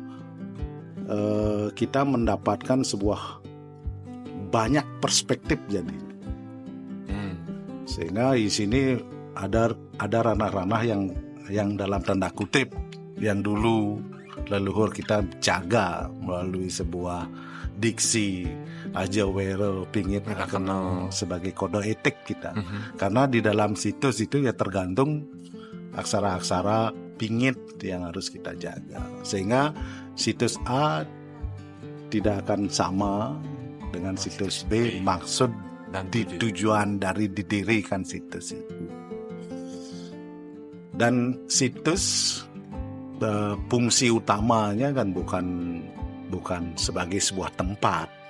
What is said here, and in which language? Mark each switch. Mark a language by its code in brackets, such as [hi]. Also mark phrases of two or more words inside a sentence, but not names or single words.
[id] kita mendapatkan sebuah banyak perspektif jadi, sehingga di sini ada ranah-ranah yang dalam tanda kutip yang dulu leluhur kita jaga melalui sebuah diksi ajawero pingit kenal sebagai kode etik kita. Karena di dalam situs itu ya tergantung aksara-aksara pingit yang harus kita jaga, sehingga situs A tidak akan sama dengan situs B maksud dan tujuan dari didirikan situs itu. Dan situs fungsi utamanya kan bukan sebagai sebuah tempat.